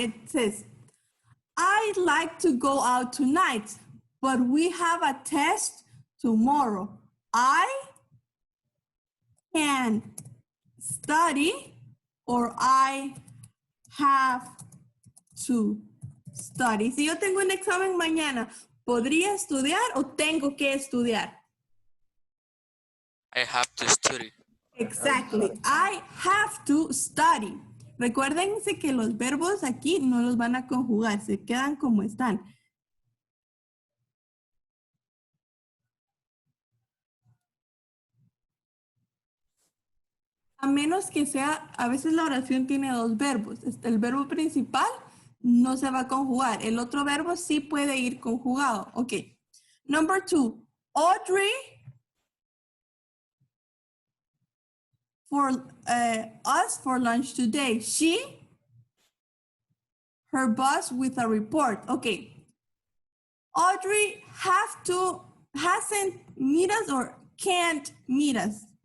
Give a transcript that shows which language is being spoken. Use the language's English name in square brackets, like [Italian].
[English] It says, I'd like to go out tonight, but we have a test tomorrow. I can study, or I have to study. [Spanish] Si yo tengo un examen mañana, ¿podría estudiar o tengo que estudiar? [English] I have to study. Exactly. I have to study. [Spanish] Recuérdense que los verbos aquí no los van a conjugar, se quedan como están. A menos que sea, a veces la oración tiene dos verbos. El verbo principal no se va a conjugar. El otro verbo sí puede ir conjugado. [English] Ok. Number 2. Audrey for us for lunch today. Her boss with a report. Okay. Audrey hasn't meet us or can't meet us.